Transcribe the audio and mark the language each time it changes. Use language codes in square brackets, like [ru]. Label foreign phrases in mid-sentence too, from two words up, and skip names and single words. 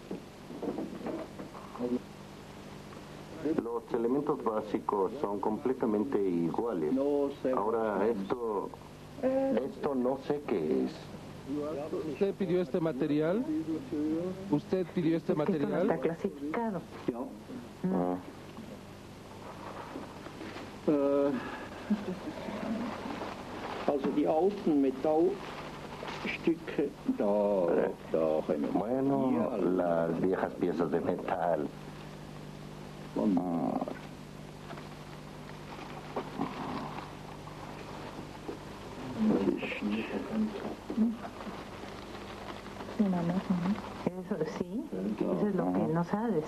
[es] Los elementos básicos son completamente iguales. Ahora esto no sé qué es. ¿Usted pidió este material? ¿Usted pidió este material? Esto no está clasificado. [de] Also die alten Metallstücke, da können wir. [es] Bueno, las viejas piezas de metal. Eso sí, eso es lo que no sabes.